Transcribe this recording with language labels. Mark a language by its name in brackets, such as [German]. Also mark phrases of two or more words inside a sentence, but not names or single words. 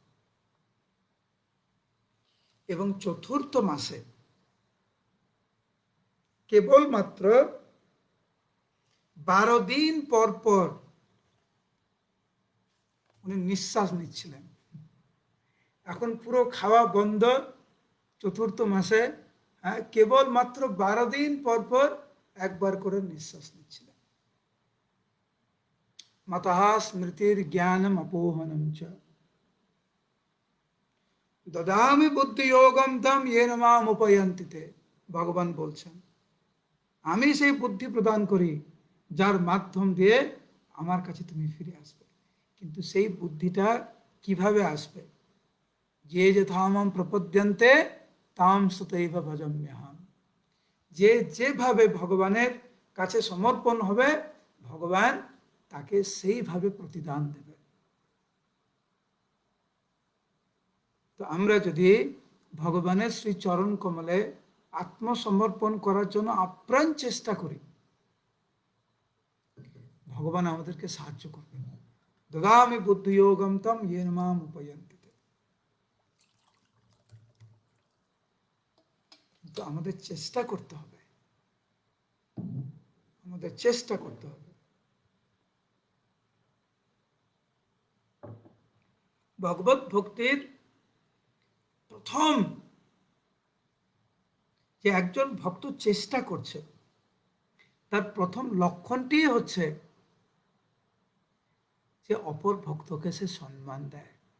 [Bangla] এবং চতুর্থ মাসে কেবলমাত্র 12 দিন পর পর উনি নিঃশ্বাস নিচ্ছিলেন। এখন পুরো খাওয়া বন্ধ চতুর্থ মাসে, কেবলমাত্র 12 দিন পর পর একবার করে নিঃশ্বাস নিচ্ছিলেন। [Sanskrit] मतः स्मृतिर ज्ञानम अपोहनम च ददामि बुद्धि योगम तम येन माम उपयन्ति ते। [Bangla] ভগবান বলছেন আমি সেই বুদ্ধি প্রদান করি যার মাধ্যম দিয়ে আমার কাছে তুমি ফিরে আসবে। কিন্তু সেই বুদ্ধিটা কিভাবে আসবে? [Sanskrit] যে যথামম প্রপদ্যন্তে তাম সতৈব ভজম্যহম। [Bangla] যে যেভাবে ভগবানের কাছে সমর্পণ হবে ভগবান তাকে সেইভাবে প্রতিদান দেবে। তো আমরা যদি ভগবানের শ্রী চরণ কমলে আত্মসমর্পণ করার জন্য আপ্রাণ চেষ্টা করি ভগবান আমাদেরকে সাহায্য করবেন। [Sanskrit] দদামি বুদ্ধি যোগম তম येन माम उपयन्ति ते। [Bangla] কিন্তু আমাদের চেষ্টা করতে হবে, আমাদের চেষ্টা করতে হবে। ভগবত ভক্তির প্রথম যে একজন ভক্ত চেষ্টা করছে তার প্রথম লক্ষণটি হচ্ছে যে অপর ভক্তকে সে সম্মান দেয়।